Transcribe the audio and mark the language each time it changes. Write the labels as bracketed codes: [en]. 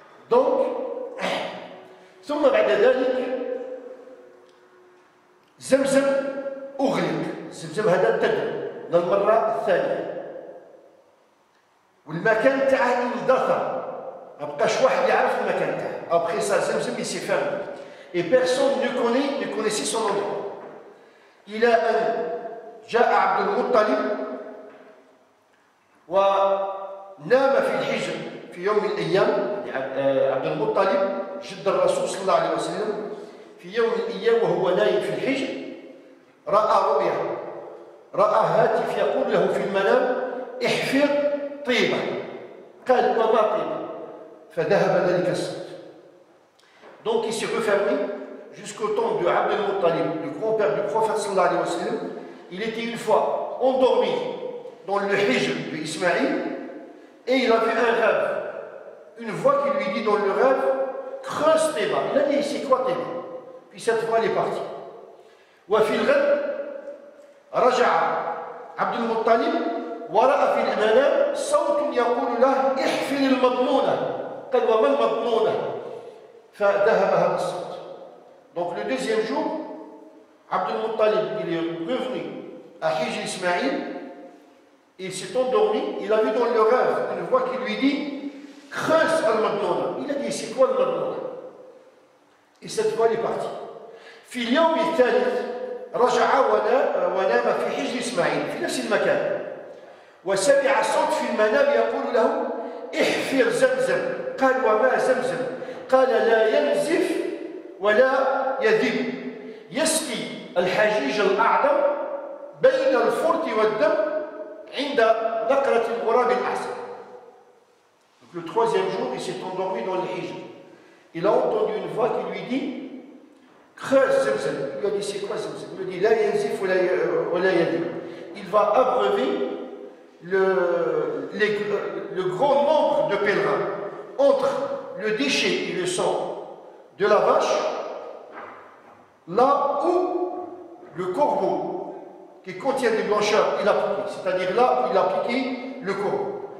[fr] Donc, [ar] ثم بعد ذلك زمزم أغلق، زمزم هذا انتدى للمرة الثانية، والمكان تاعه اندثر، ما بقاش واحد يعرف المكان تاعه. [fr] Après ça, زمزم il s'est fermé et personne ne connaissait son endroit. [ar] إلى أن جاء عبد المطلب ونام في الحجر في يوم من الأيام. عبد المطلب جد الرسول صلى الله عليه وسلم في يوم من الأيام وهو نايم في الحجر رأى رؤيا، رأى هاتف يقول له في المنام احفر طيبة. قال وما طيبة؟ فذهب ذلك الصوت. [fr] Donc il s'est refermé jusqu'au temps de Abd al-Muttalib, le grand-père du prophète sallallahu alayhi wa sallam. Il était une fois endormi dans le hijr de Ismaïl et il a vu un rêve. Une voix qui lui dit dans le rêve creuse tes mains. Il a dit c'est quoi tes mains? Puis cette voix elle est partie. [ar] وفي الغد رجع عبد المطلب ورأى في المنام صوت يقول له احفر المضمونة. قال وما المضمونة؟ فذهب هذا الصوت. [fr] Donc le deuxième jour, Abd al-Muttalib il est revenu à Hijr Ismaïl et il s'est endormi. Il a vu dans le rêve une voix qui lui dit creuse al-Madnouna. Il a dit c'est quoi al-Madnouna? Et cette voix est partie. [ar] في اليوم الثالث رجع ونام في حجر إسماعيل في نفس المكان وسمع صوت في المنام يقول له احفر زمزم. قال وما زمزم؟ قال لا ينزف ولا يذب، يسقي الحجيج الأعظم بين الفرط والدم عند نقرة الغراب الأحسن. [fr] Le troisième jour, il s'est endormi dans le hijr. Il a entendu une voix qui lui dit creuse Zemzem. Il lui a dit c'est quoi Zemzem? Il lui dit [ar] la yanzif wa la yadib. [fr] Il va abreuver le grand nombre de pèlerins entre le déchet et le sang de la vache, là où le corbeau qui contient des blancheurs il a piqué, c'est-à-dire là où il a piqué le corbeau.